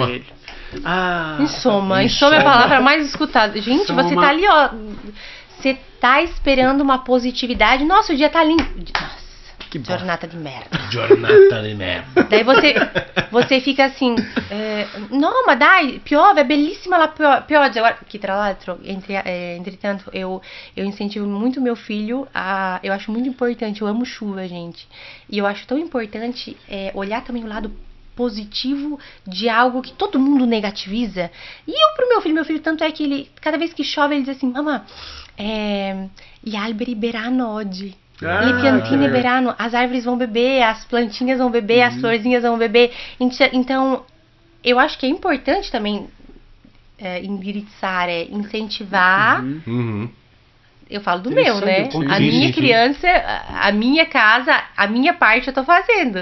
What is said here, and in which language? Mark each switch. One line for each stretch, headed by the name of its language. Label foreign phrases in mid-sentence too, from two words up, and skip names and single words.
Portuguese: joelho. Insoma é a palavra mais escutada. Gente, Insoma. você tá ali, ó. Você tá esperando uma positividade. Nossa, o dia tá lindo. Nossa, Que bosta. jornada de merda. Jornada de merda. Daí você fica assim, no,
Italian: ma dai, piove, é belíssima la pioggia.
Portuguese: Agora, que
Italian: tra l'altro,
Portuguese: entretanto, eu incentivo muito meu filho eu acho muito importante, eu amo chuva, gente. E eu acho tão importante olhar também o lado positivo de algo que todo mundo negativiza. E eu pro meu filho, tanto é que ele, cada vez que chove, ele diz assim,
Italian: mamma, gli alberi beranno oggi. Le piantine verano,
Portuguese: as árvores vão beber, as plantinhas vão beber, as florzinhas vão beber. Então, eu acho que é importante também indiriçar, incentivar. Uhum. Eu falo do meu, né? Interessante, A sim, minha sim. criança, a minha casa, a minha parte eu tô fazendo.